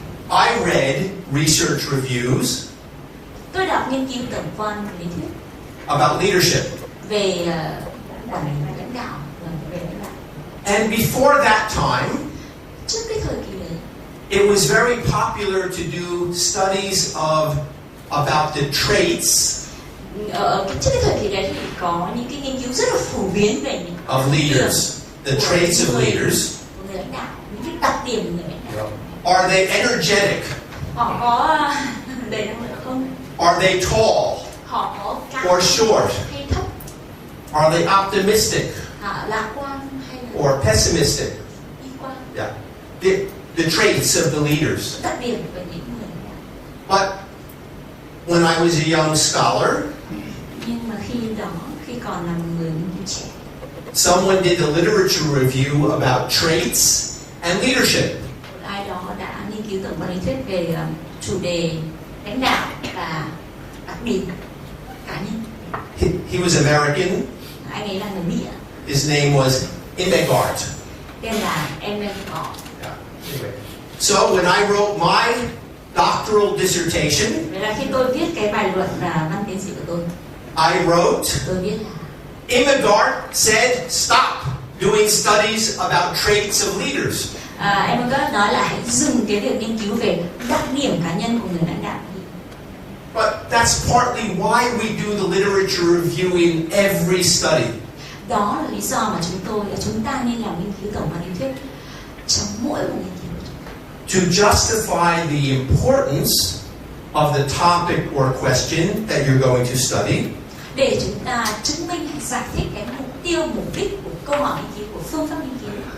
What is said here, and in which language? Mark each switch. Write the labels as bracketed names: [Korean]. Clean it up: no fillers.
[English] I read research reviews [Vietnamese] tôi đọc nghiên cứu tổng quan lý thuyết [English] about leadership. [Vietnamese] về quản lý lãnh đạo và về lãnh đạo. [English] And before that time, [Vietnamese] Trước cái thời kỳ đấy, [English] it was very popular to do studies about the traits [Vietnamese] trước cái thời kỳ đấy thì có những cái nghiên cứu rất là phổ biến về những [English] of leaders, the traits of leaders. [Vietnamese] của người lãnh đạo, những cái đặc điểm của người lãnh đạo. [English] Are they energetic? [Vietnamese] Họ có đầy năng lượng không? [English] Are they tall [Vietnamese] Họ có cao [English] or short? [Vietnamese] hay thấp? [English] Are they optimistic [Vietnamese] Họ lạc quan hay là [English] or pessimistic? [Vietnamese] bi quan? [English] Yeah. The traits of the leaders. [Vietnamese] Đặc điểm của những người lãnh đạo. [English] But when I was a young scholar, [Vietnamese] Nhưng mà khi còn là một người nghiên cứu trẻ, [English] someone did a literature review about traits and leadership. [Vietnamese] một ai đó đã nghiên cứu tổng quan lý thuyết về chủ đề lãnh đạo và đặc điểm cá nhân. [English] He was American. [Vietnamese] Anh ấy là người Mỹ ạ. [English] His name was Imegard. [Vietnamese] Tên là Emmet. [English] Yeah. Anyway. So when I wrote my doctoral dissertation, [Vietnamese] Vậy là khi tôi viết cái bài luận và văn tiến sĩ của tôi tôi viết là [English] Imegard said stop doing studies about traits of leaders. [Vietnamese] Emmet nói là hãy dừng cái việc nghiên cứu về đặc điểm cá nhân của người lãnh đạo. [English] But that's partly why we do the literature review in every study. [Vietnamese] Đó là lý do mà chúng ta nên làm nghiên cứu tổng quan lý thuyết trong mỗi một nghiên cứu. [English] To justify the importance of the topic or question that you're going to study. [Vietnamese] Để chúng ta chứng minh hay giải thích cái mục tiêu tiêu, mục đích của câu hỏi nghiên cứu, của phương pháp nghiên cứu.